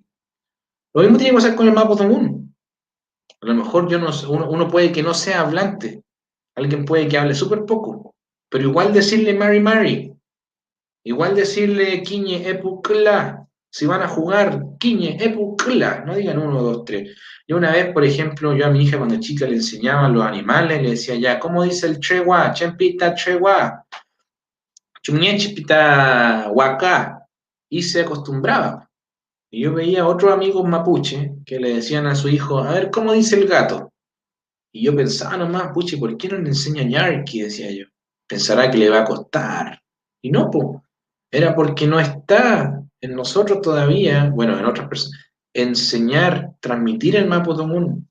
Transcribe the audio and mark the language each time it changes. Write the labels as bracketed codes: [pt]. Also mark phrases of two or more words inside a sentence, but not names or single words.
[es] Lo mismo tiene que pasar con el Mapudungun. A lo mejor yo no, uno puede que no sea hablante, alguien puede que hable súper poco, pero igual decirle [arn] Mary Mary, [es] igual decirle [arn] Quiñe Epukla, [es] si van a jugar [arn] Quiñe Epukla, [es] no digan uno, dos, tres. Yo una vez, por ejemplo, yo a mi hija cuando chica le enseñaba los animales, le decía ya, ¿cómo dice el trewa? [arn] Chempita trewa, chumñechipita huacá, [es] y se acostumbraba. Y yo veía a otros amigos mapuche que le decían a su hijo, a ver, ¿cómo dice el gato? Y yo pensaba nomás, puche, ¿por qué no le enseña Yarki? Decía yo. Pensará que le va a costar. Y no, pues, era porque no está en nosotros todavía, bueno, en otras personas, enseñar, transmitir el Mapudungun.